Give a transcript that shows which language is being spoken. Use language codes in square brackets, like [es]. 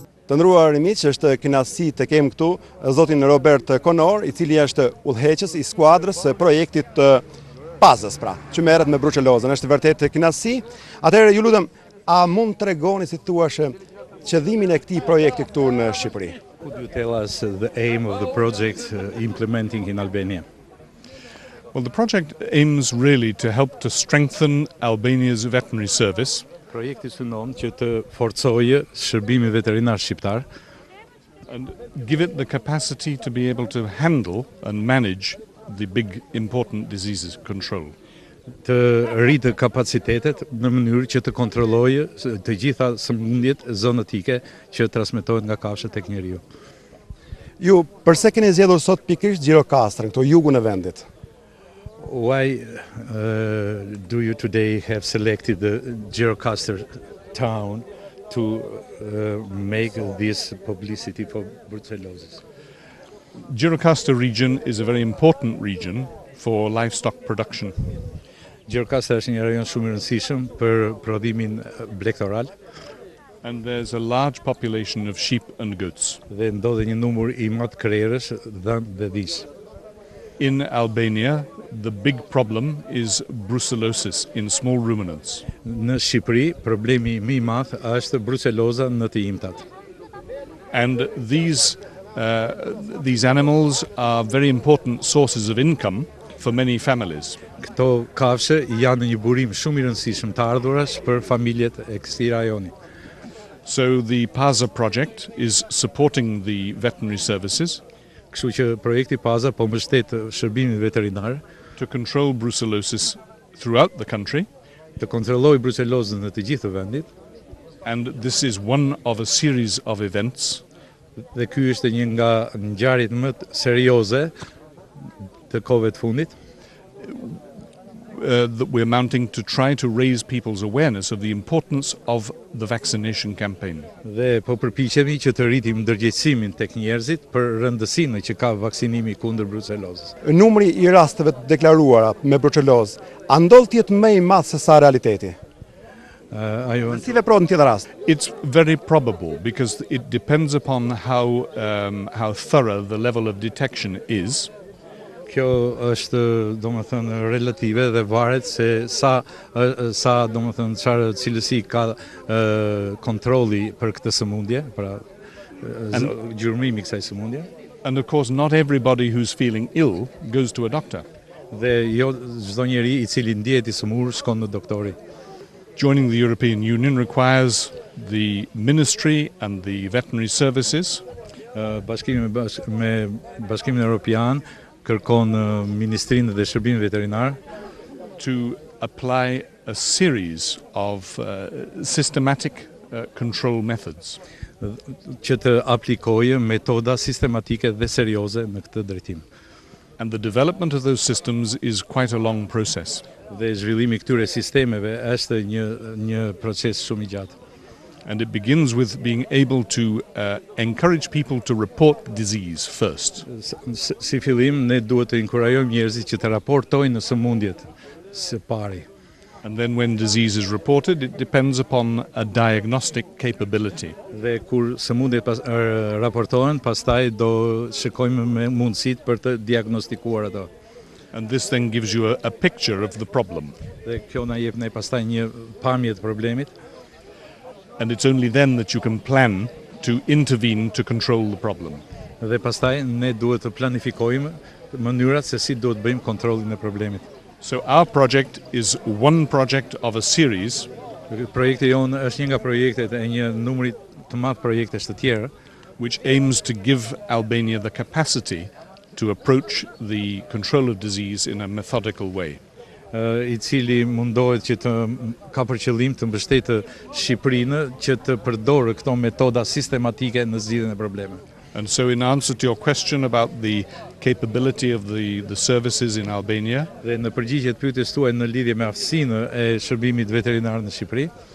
[sq] Të nderuar miq, është kënaqësi të kem këtu zotin Robert Konor, i cili është udhëheqës i skuadrës së projektit të Pazës, pra, që merret me bruçelozën. Është vërtet kënaqësi. Atëherë ju lutem, a mund të tregoni si thuash qëllimin e këtij projekti këtu në Shqipëri? [en] Could you tell us the aim of the project implementing in Albania? Well, the project aims really to help to strengthen Albania's veterinary service. [sq] Projekti synon që të forcojë shërbimin veterinar shqiptar [en] and give it the capacity to be able to handle and manage the big important diseases control. [sq] Të rritë kapacitetet në mënyrë që të kontrollojë të gjitha sëmundjet zoonotike që transmetohen nga kafshët tek njeriu. Ju përse keni zgjedhur sot pikërisht Gjirokastër, këtu jugun e vendit? [en] Why do you today have selected the Gjirokastër town to make this publicity for brucellosis? Gjirokastër region is a very important region for livestock production. [sq] Gjirokastër është një rajon shumë i rëndësishëm për prodhimin blegtoral. [en] And there's a large population of sheep and goats. [sq] Dhe ndodhe një numër i madh krerësh dhe dhish. [en] In Albania, the big problem is brucellosis in small ruminants. [sq] Në Shqipëri, problemi më i madh është bruceloza në të imtat. [en] And these animals are very important sources of income for many families. [sq] Këto kafshë janë një burim shumë i rëndësishëm të ardhurash për familjet e këtij rajoni. [en] So the PAZA project is supporting the veterinary services. [sq] Kështu që projekti PAZA po mbështet shërbimin veterinar [en] to control brucellosis throughout the country. [sq] Të kontrollojë brucelozën në të gjithë vendit. [en] And this is one of a series of events. [sq] Dhe ky është një nga ngjarjet më serioze të kohëve të fundit. [en] That we're mounting to try to raise people's awareness of the importance of the vaccination campaign. [sq] Dhe po përpiqemi që të rritim ndërgjegjësimin tek njerëzit për rëndësinë që ka vaksinimi kundër brucelozës. Numri i rasteve të deklaruara me brucelozë, a ndodh të jetë më i madh se sa realiteti? Si veprohet në tjetër rast? [en] It's very probable because it depends upon how thorough the level of detection is. [sq] Kjo është domethënë relative dhe varet se sa domethënë çfarë cilësi ka kontrolli për këtë sëmundje, pra gjurmëimi i kësaj sëmundje. [en] And of course, not everybody who's feeling ill goes to a doctor. [sq] Dhe jo çdo njeri i cili ndihet i sëmurë shkon në doktori. [en] Joining the European Union requires the ministry and the veterinary services [sq] Bashkimi me Bashkimin Evropian kërkon Ministrinë dhe Shërbimin Veterinar [en] to apply a series of systematic control methods. [sq] Që të aplikojë metoda sistematike dhe serioze në këtë drejtim. [en] And the development of those systems is quite a long process. [sq] Dhe zhvillimi I këtyre sistemeve është një proces shumë I gjatë. [en] And it begins with being able to encourage people to report disease first. [sq] Si fillim ne duhet të inkurajojmë njerëzit që të raportojnë në sëmundjet së pari. [en] And then when disease is reported, it depends upon a diagnostic capability. [sq] Dhe kur sëmundjet raportohen, pastaj do shikojmë me mundësitë për të diagnostikuar ato. [en] And this then gives you a picture of the problem. [sq] Dhe kjo na jep ne pastaj një pamje të problemit. [en] And it's only then that you can plan to intervene to control the problem. [sq] Dhe pastaj ne duhet të planifikojmë mënyrat se si duhet bëjmë kontrollin e problemit. [en] So our project is one project of a series. [sq] Projekti jonë është një nga projektet e një numri të madh projektesh të tjera, [en] which aims to give Albania the capacity to approach the control of disease in a methodical way. [sq] I cili mundohet që të ka për qëllim të mbështetë Shqipërinë që të përdorë këto metoda sistematike në zgjidhjen e problemeve. [en] And so in answer to your question about the capability of the services in Albania, [sq] dhe në përgjigje të pyetjes tuaj në lidhje me aftësinë e shërbimit veterinar në Shqipëri,